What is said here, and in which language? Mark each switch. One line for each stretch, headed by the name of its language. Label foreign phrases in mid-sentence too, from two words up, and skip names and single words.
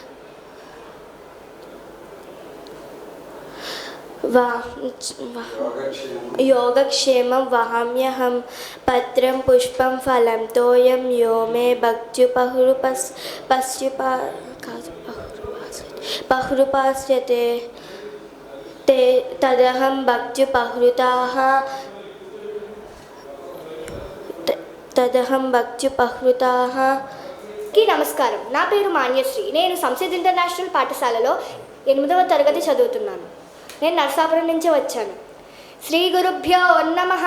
Sanskrit: योगक्षेमं वहाम्यहं पत्रं पुष्पं फलं तोयं यो मे भक्त्युपहृपास्यते तदहं భక్త్యుపహృతాకి నమస్కారం.
Telugu: నా పేరు మాన్యశ్రీ. నేను సంసిద్ ఇంటర్నేషనల్ పాఠశాలలో 8వ తరగతి చదువుతున్నాను. నేను నరసాపురం నుంచి వచ్చాను.
Sanskrit: శ్రీ గురుభ్యో నమః.